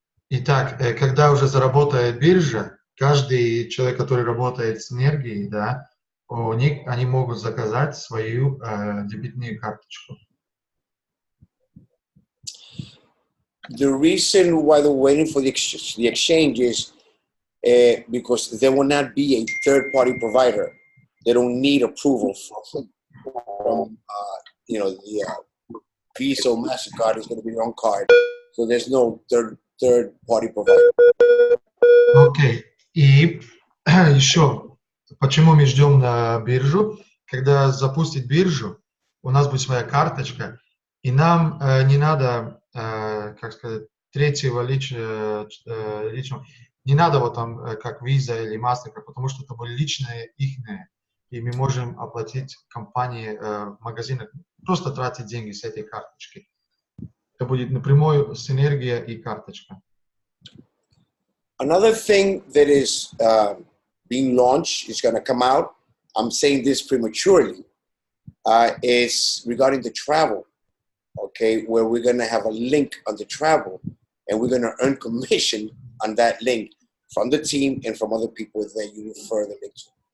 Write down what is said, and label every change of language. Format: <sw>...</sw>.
<ru>Итак, когда уже заработает биржа, каждый человек, который работает с энергией, да, у них они могут заказать свою дебетную карточку.</ru> <en>The reason why they're waiting for the exchange is because there will not be a third-party provider. They don't need approval from the Visa or MasterCard is going to be their own card. So there's no third-party provider.</en> <ru>Окей. И еще, почему мы ждем на биржу? Когда запустит биржу, у нас будет своя карточка, и нам не надо, как сказать, третьего личного, не надо вот там как Visa или MasterCard, потому что это будет личное ихнее, и мы можем оплатить компании в магазинах, просто тратить деньги с этой карточки. Это будет напрямую синергия и карточка.</ru> <en>Another thing that is being launched, is going to come out, I'm saying this prematurely, is regarding the travel, okay, where we're going to have a link on the travel, and we're going to earn commission on that link from the team and from other people that you refer the link to.</en>